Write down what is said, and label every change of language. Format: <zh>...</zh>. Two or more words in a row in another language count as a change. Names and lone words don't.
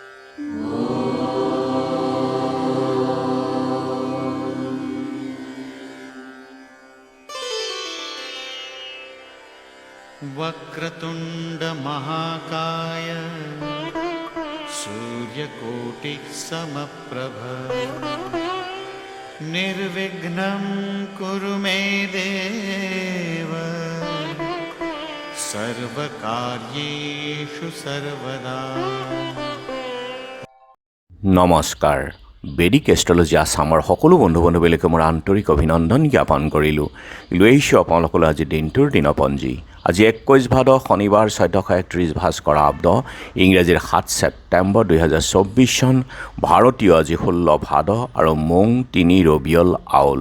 <sa>वक्रतुंड महाकाय सूर्यकोटि समप्रभ निर्विघ्नं कुरु मे देव सर्वकार्येषु सर्वदा।</sa> <as>নমস্কাৰ। বেদিক এষ্ট্ৰলজি আছামৰ সকলো বন্ধু বান্ধৱীলৈকে মোৰ আন্তৰিক অভিনন্দন জ্ঞাপন কৰিলোঁ। লৈ আহিছোঁ আপোনালোকলৈ আজি দিনটোৰ দিনপঞ্জী। আজি 21 ভাদ শনিবাৰ 1431 ভাস্কৰ আব্দ ইংৰাজীৰ 7 ছেপ্টেম্বৰ 2024 চন, ভাৰতীয় আজি 16 ভাদ আৰু মোং 3 ৰবিয়ল আউল।</as>